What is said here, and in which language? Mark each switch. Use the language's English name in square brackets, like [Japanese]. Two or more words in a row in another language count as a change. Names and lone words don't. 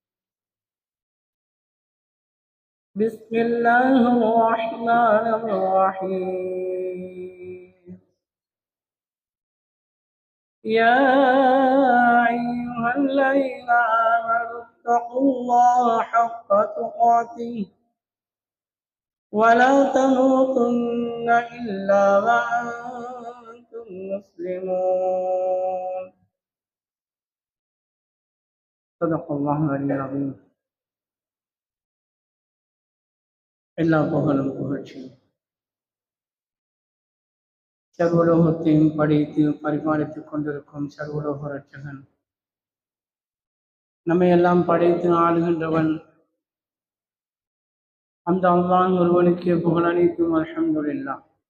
[Arabic] بسم الله الرحمن الرحيم يا أيها الذين آمنوا اتقوا الله حق تقاته ولا تموتن إلا وأنتم مسلمون صدق الله العلي العظيم [Tamil] எல்லா புகழும் புகழ்ச்சியும் சர்வலோகத்தையும் படைத்து பரிபாலித்துக் கொண்டிருக்கும் சர்வலோக ரட்சகன், நம்மை எல்லாம் படைத்து ஆளுகின்றவன் அந்த அல்லாஹ் ஒருவனுக்கே புகழ் அனைத்தும் அல்ஹம்துலில்லாஹ்.